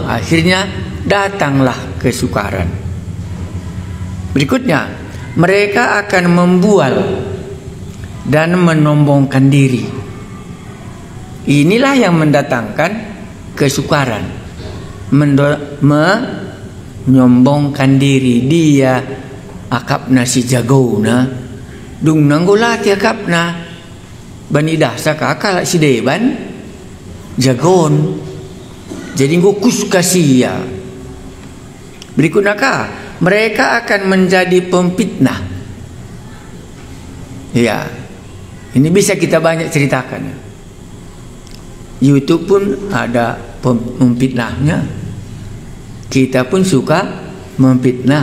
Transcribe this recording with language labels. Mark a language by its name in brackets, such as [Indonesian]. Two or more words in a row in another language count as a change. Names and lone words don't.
[Indonesian] Akhirnya datanglah kesukaran. Berikutnya, mereka akan membual dan menyombongkan diri. Inilah yang mendatangkan kesukaran. Menyombongkan diri. [Batak Karo] Dia akapna si jagona dung nanggolati akapna banidah saka akala si deban jagon jadi ngukus kasia. [Indonesian] Berikutnya mereka akan menjadi pemfitnah. Ya, ini bisa kita banyak ceritakan. YouTube pun ada memfitnahnya. Kita pun suka memfitnah.